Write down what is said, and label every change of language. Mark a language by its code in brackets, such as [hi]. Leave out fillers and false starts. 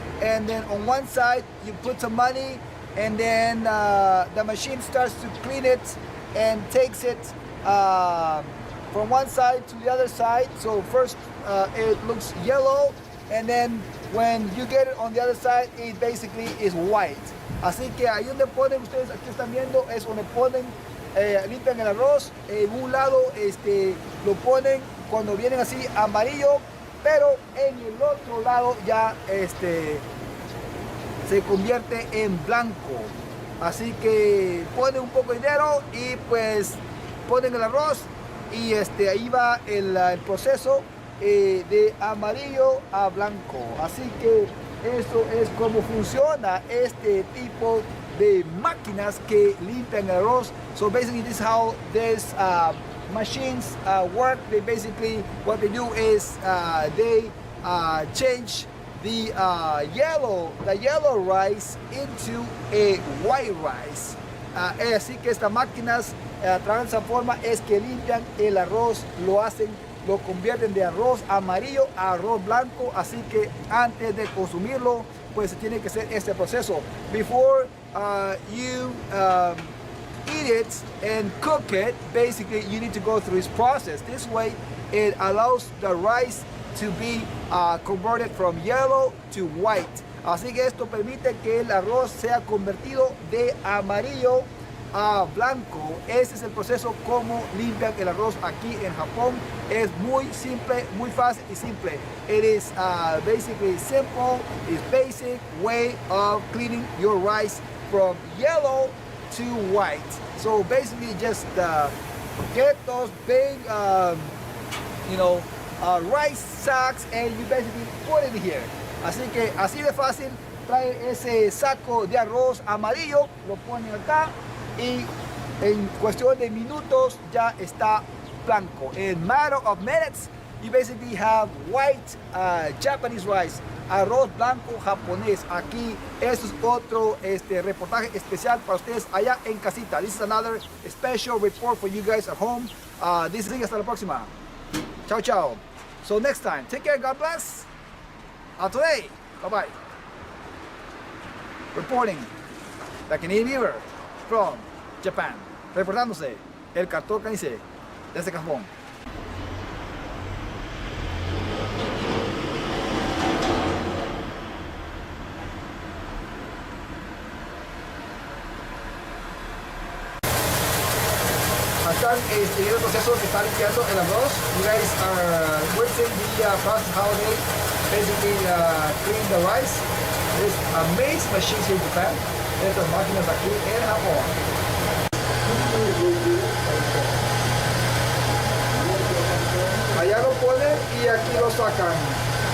[en] And then on one side, you put some money, and then the machine starts to clean it and takes it from one side to the other side. So first it looks yellow, and then when you get it on the other side, it basically is white. [es] Así que ahí donde ponen, ustedes aquí están viendo, es donde ponen, limpian el arroz. En un lado lo ponen cuando vienen así amarillo, pero en el otro lado ya se convierte en blanco. Así que ponen un poco de dinero y pues ponen el arroz, y ahí va el proceso de amarillo a blanco. Así que eso es como funciona este tipo de máquinas que limpian el arroz. [en] So basically this is how these machines work. They basically, what they do is they change the yellow rice into a white rice. [es] Así que estas máquinas a través de esa forma es que limpian el arroz, lo convierten de arroz amarillo a arroz blanco. Así que antes de consumirlo, pues se tiene que hacer este proceso. [en] Before you eat it and cook it, basically you need to go through this process. This way it allows the rice to be converted from yellow to white. [es] Así que esto permite que el arroz sea convertido de amarillo a blanco. Ese es el proceso como limpian el arroz aquí en Japón. Es muy simple, muy fácil y simple. [en] It is basically simple, it's basic way of cleaning your rice from yellow to white. So basically just get those big rice sacks and you basically put it here. [es] Así que así de fácil, trae ese saco de arroz amarillo, lo ponen acá y en cuestión de minutos ya está blanco. [en] In matter of minutes, you basically have white Japanese rice, [es] arroz blanco japonés. Aquí eso es otro reportaje especial para ustedes allá en casita. [en] This is another special report for you guys at home. This is [es] hasta la próxima. [en] Ciao, ciao. So next time, take care, God bless. Today, bye-bye. Reporting, the Canadian River from Japan. [es] Reportándose, el Castor desde Japón. Están el proceso que está limpiando el arroz. [en] You guys are witnessing the process how they basically clean the rice. There's amazing machines here in Japan. [es] Estas máquinas aquí en Japón. Allá lo ponen y aquí lo sacan.